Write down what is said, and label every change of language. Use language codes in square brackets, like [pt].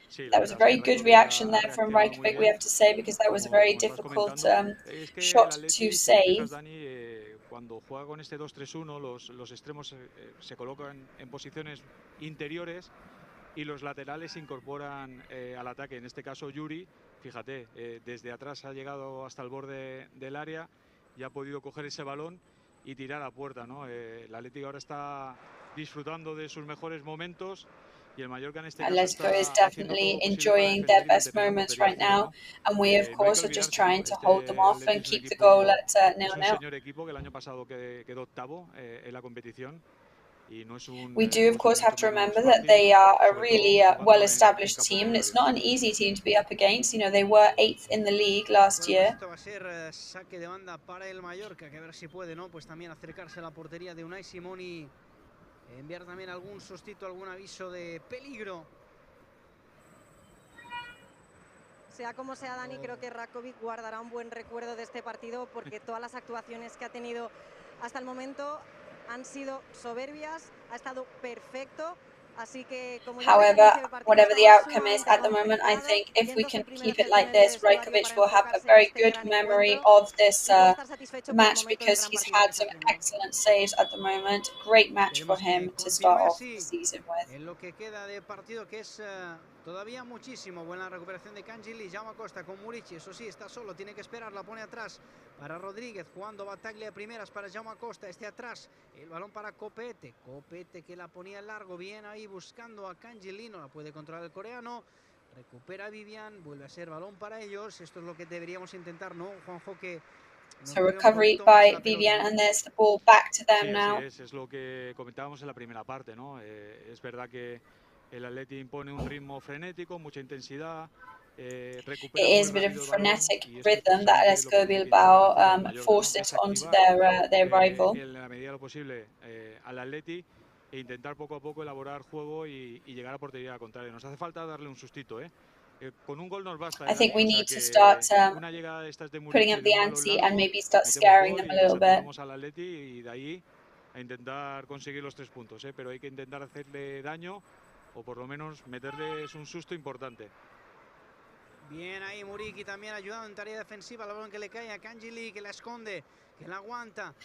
[en] That was a very good reaction there from Rajkovic, we have to say, because that was a very difficult shot to save. [es] cuando juega con este 2-3-1, los extremos se colocan en posiciones interiores y los laterales se incorporan al ataque. En este caso Yuri, fíjate, desde atrás ha llegado hasta el borde del área y ha podido coger ese balón y tirar a puerta, ¿no? El Atlético ahora está disfrutando de sus mejores momentos y el Mallorca en este caso [en] Atletico is definitely enjoying their best moments right now, and we of course are just trying to hold them off and keep the goal at 0-0. [es] Es un señor equipo que el año pasado quedó octavo en la competición. [en] We do, of course, have to remember that they are a really well-established team, and it's not an easy team to be up against. You know, they were 8th in the league last year. [es] Esto va a ser saque de banda para el Mallorca, que a ver si puede, ¿no? Pues también acercarse a la portería de Unai Simón y enviar también algún sustito, algún aviso de peligro. Sea como sea, Dani, creo que Rakovic guardará un buen recuerdo de este partido porque todas las actuaciones que ha tenido hasta el momento han sido soberbias, ha estado perfecto. Así que, como [en] However, whatever the outcome is at the moment, I think if we can keep it like this, Rajkovic will have a very good memory of this match because he's had some excellent saves at the moment. Great match for him to start off the season with. [es] En lo que queda de partido, que es todavía muchísimo. Buena recuperación de kang-in y Jaume Costa con Murici. Eso sí, está solo, tiene que esperar, la pone atrás para Rodríguez, jugando Bataglia de primeras para Jaume Costa. Este atrás, el balón para Copete. Copete que la ponía largo, bien ahí buscando a kang-in, no la puede controlar el coreano. Recupera Vivian, vuelve a ser balón para ellos. Esto es lo que deberíamos intentar, ¿no, Juanjo? Que [en] so recovery by Vivian, and there's the ball back to them now. [es] Es lo que comentábamos en la primera parte, ¿no? Es verdad que el Atleti impone un ritmo frenético, mucha intensidad. [en] It is a bit of a frenetic rhythm that Atletico Bilbao forces onto their rival. [es] En la medida de lo posible al Atleti e intentar poco a poco elaborar juego y llegar a portería contraria. Nos hace falta darle un sustito, con un gol nos basta. [en] I think we need to start putting up the ante and maybe start scaring them a little bit. [es] Al Atleti y de ahí a intentar conseguir los 3 puntos, pero hay que intentar hacerle daño o por lo menos meterles un susto importante. Bien ahí Muriqui también ayudando en tarea defensiva, el balón que le cae a kang-in, que la esconde, que la aguanta.